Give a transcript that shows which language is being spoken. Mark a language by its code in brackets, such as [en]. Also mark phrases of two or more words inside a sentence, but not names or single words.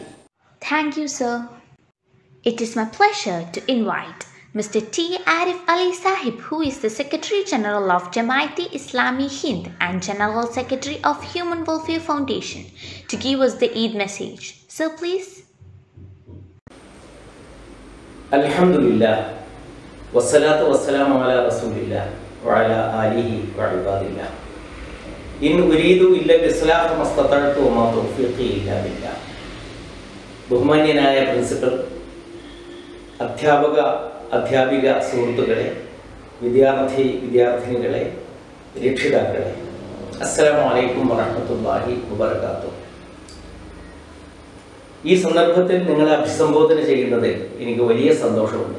[en] Thank you, sir. It is my pleasure to invite Mr. T. Arif Ali Sahib, who is the Secretary General of Jamaat-e-Islami Hind and General Secretary of Human Welfare Foundation, to give us the Eid message. Sir, please. [ar] الحمد لله والصلاة والسلام على رسول الله وعلى آله وعباد الله. إن أريد إلا الإصلاح ما استطعت وما توفيقي إلا بالله. [ml] ബഹുമാന്യനായ പ്രിൻസിപ്പൽ, അധ്യാപിക സുഹൃത്തുക്കളെ, വിദ്യാർത്ഥിനികളെ, രക്ഷിതാക്കളെ, [ar] السلام عليكم ورحمة الله وبركاته. [ml] ഈ സന്ദർഭത്തിൽ നിങ്ങളെ അഭിസംബോധന ചെയ്യുന്നതിൽ എനിക്ക് വലിയ സന്തോഷമുണ്ട്.